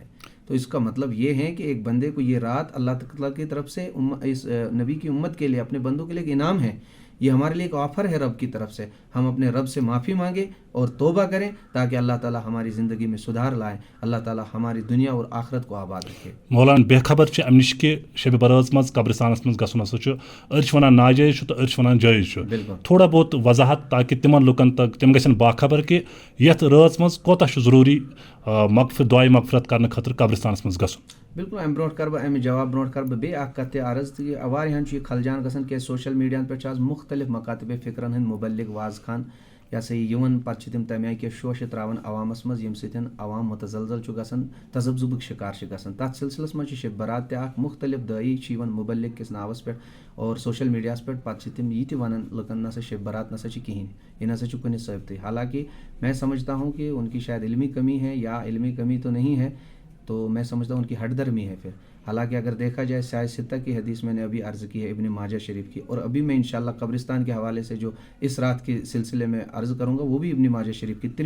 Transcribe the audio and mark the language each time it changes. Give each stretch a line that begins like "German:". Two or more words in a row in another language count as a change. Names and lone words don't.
Urdu: تو اس کا مطلب یہ ہے کہ ایک بندے کو یہ رات اللہ تعالیٰ کی طرف سے اس نبی کی امت کے لیے، اپنے بندوں کے لیے ایک انعام ہے، یہ ہمارے لیے ایک آفر ہے رب کی طرف سے۔ ہم اپنے رب سے معافی مانگیں اور توبہ کریں تاکہ اللہ تعالیٰ ہماری زندگی میں سدھار لائے، اللہ تعالیٰ ہماری دنیا اور آخرت کو آباد رکھے۔
Kashmiri: مولانا بے خبر چھ امہ نش کہ شب برات مز قبرستانس مز گھن ہسا أڑ ونان ناجائز تو أڑ ونان جائز،
Urdu: تھوڑا بہت
Kashmiri: وضاحت تاکہ تمن لکن تک تم گھن باخبر کہ یتھ رات مز کوتاہ ضروری دعائے مغفرت کرنے خاطر قبرستانس مز گھن۔ بالکل، امہ برونٹ کر بہ امہ جواب برونٹ کر بہ بیٚیہِ اکھ کتھ تہِ عرض تہِ واریاہن چھُ یہِ خلجان گژھان کیازِ سوشل میڈیاہن پٮ۪ٹھ چھِ آز مختلف مکاتب فکرن ہٕنٛدۍ مبلغ واضح خان یہ سا یہ یِوان، پتہٕ چھِ تِم تَمہِ آیہِ کینٛہہ شوشہِ ترٛاوان عوامس منٛز ییٚمہِ سۭتۍ عوام متزلزل چھُ گژھان، تذبذبُک شکار چھِ گژھان۔ تتھ سلسلس منٛز چھِ شب برات تہِ اکھ مختلف دٲیی چھِ یِوان مبلغ کِس ناوس پٮ۪ٹھ اور سوشل میڈیاہس پٮ۪ٹھ، پتہٕ چھِ تِم یہِ تہِ ونان لُکن نسا شب برات نسا چھِ کہیٖنۍ، یہ نسا چھُ کُنہِ ثٲبتٕے۔
Urdu: حالانکہ میں سمجھتا ہوں کہ ان کی شاید علمی کمی ہے یا علمی کمی تو نہیں ہے، تو میں سمجھتا ہوں ان کی ہٹ درمی ہے پھر۔ حالانکہ اگر دیکھا جائے سیاہ ستہ کی حدیث میں نے ابھی عرض کی ہے، ابن ماجہ شریف کی، اور ابھی میں انشاءاللہ قبرستان کے حوالے سے جو اس رات کے سلسلے میں عرض کروں گا وہ بھی ابن ماجہ شریف کی۔